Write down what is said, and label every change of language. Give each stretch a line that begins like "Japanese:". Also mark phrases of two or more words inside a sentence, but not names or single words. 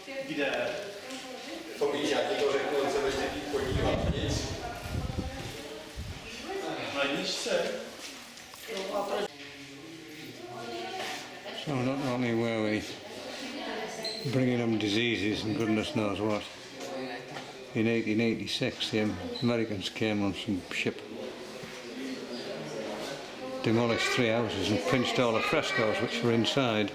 Czech: Kde? To víš, já ti to řeknu, se ještě jít podívat, nic. Na nížce.
English: So not only were we bringing them diseases and goodness knows what, in 1886 the Americans came on some ship, demolished 3 houses and pinched all the frescoes which were inside.